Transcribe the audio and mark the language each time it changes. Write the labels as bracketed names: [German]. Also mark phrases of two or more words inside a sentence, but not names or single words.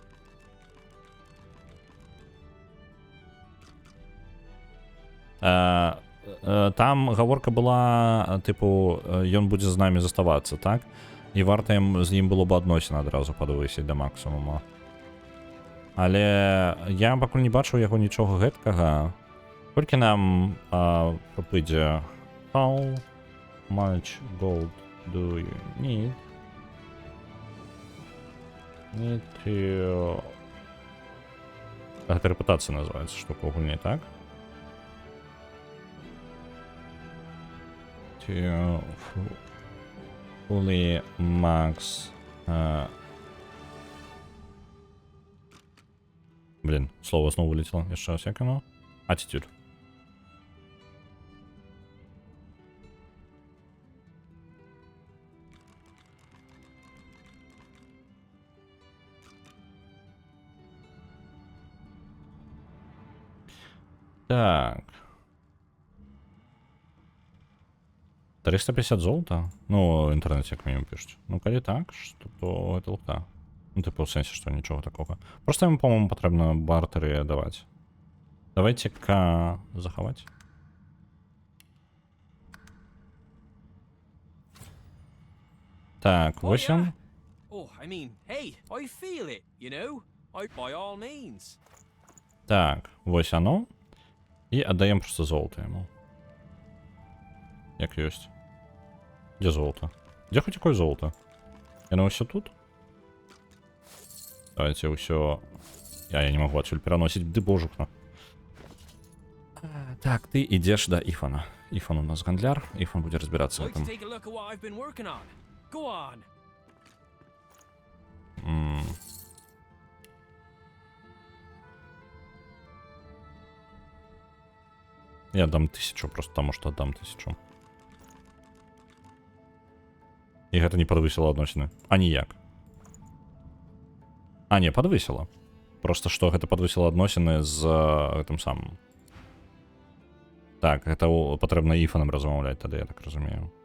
[Belarusian] Там гаворка была, типу, ён будзе з намі заставацца, так? І варта з ім было б адносіны адразу падвысіць да максімума. Але я пакуль не бачыў яго нічога гэткага. Колькі нам прыйдзе? [English] How much gold do you need? Need to... [Belarusian] Гэта рэпутацыя называецца штука ў гульні, так? [English] To fully max. [Russian] Блин, слово снова вылетело. Еще раз, як оно? Attitude. Так. 350 золота? Ну, в интернете як мінімум пишуть. [Ukrainian] Ну, коли так, що, то это лука. Ну, типу, в сенсі, що нічого такого. Просто їм, по-моєму, потрібно бартери давати. [Russian] Давайте-ка заховати. Так, 8. [English] Oh, I mean, hey, I feel it, you know? By all means. [Ukrainian] Так, ось оно. І віддаємо просто золото йому. [Russian] Як есть. Где золото? Где хоть какое золото? Оно все тут? Давайте все. Я не могу отсюда переносить. Да божухна. Так, ты идешь до Ифана. [Belarusian] Ифан у нас гандляр. [Russian] Ифан будет разбираться в этом. Я дам 1000, просто потому что отдам 1000. [Belarusian] І гэта не падвысіла адносіны. А ніяк. А, не, падвысіла. Просто што гэта падвысіла адносіны з гэтым самым. Так, гэта патрэбна Ифанам размаўляць, тады я так разумею.